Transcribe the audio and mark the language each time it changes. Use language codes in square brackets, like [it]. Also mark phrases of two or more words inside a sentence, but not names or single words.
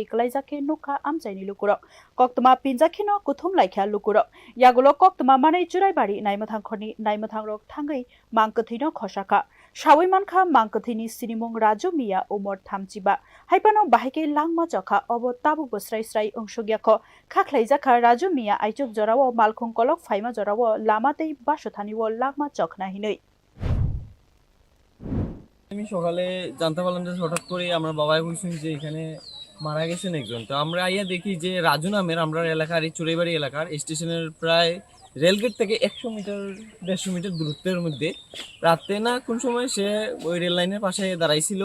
[trp] Klaijake Nukha Amchaini Lukurok Koktuma Pinjakhino Kuthum Laikha Lukurok Yagulo Koktuma Manai Churaibari Naimathangkhorni Naimathangrok Thangai Mangkwthwino Khosaka Shawi Mankha Mangkwthwini Sinimung Raju Mia Umor Thamchiba Haipano Bahike Langma Jokha Obo Tabu Bosrai Srai Ongsugyakho Khaklaijaka Raju Mia Aichuk Jorawo Malkhung Kolok Faima Jorawo Lamatei Bashothaniwo Langma Chokna Hinoi [bn] আমি সকালে জানতে পারলাম যে হঠাৎ করে আমরা বাবাই বলছেন যে এখানে মারা গেছেন একজন। তো আমরা আইয়া দেখি যে রাজু নামের আমরা এলাকার এই চুরাইবাড়ি এলাকার স্টেশনের প্রায় রেলগেট থেকে 100 মিটার 150 মিটার দূরত্বের মধ্যে রাতে না কোন সময় সে ওই রেল লাইনের পাশে দাঁড়াইছিল।